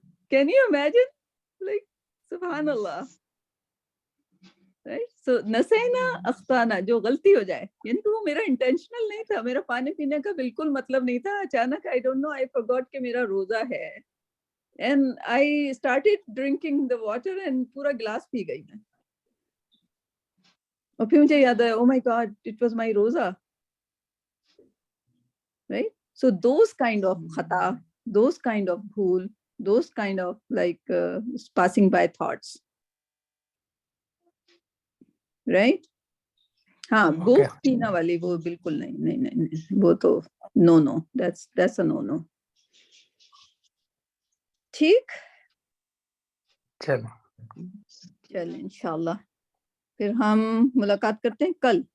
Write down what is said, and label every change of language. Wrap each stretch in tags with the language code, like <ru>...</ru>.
<en>Can you imagine? Like سبحان اللہ. Right?</en> <ur>So</ur> <ar>نسینا اخطانا,</ar> <ur>جو غلطی ہو جائے, یعنی کہ وہ میرا انٹینشنل نہیں تھا, میرا پانی پینے کا بالکل مطلب نہیں تھا. اچانک</ur> <en>I don't know, I forgot</en> <ur>کہ میرا روزہ ہے.</ur> <en>And I started drinking the water and</en> <ur>پورا گلاس پی گئی میں. اور پھر مجھے یاد آیا,</ur> <en>oh my God, it was my</en> <ur>روزہ.</ur> <en>Right? So those kind of khata, those kind of bhool, those kind of like passing by thoughts. Right?</en> <ur>ہاں, بھوک پینا والی وہ بالکل نہیں, وہ تو</ur> <en>no, that's a no.</en> <ur>ٹھیک, چل انشاءاللہ پھر ہم ملاقات کرتے ہیں کل.</ur>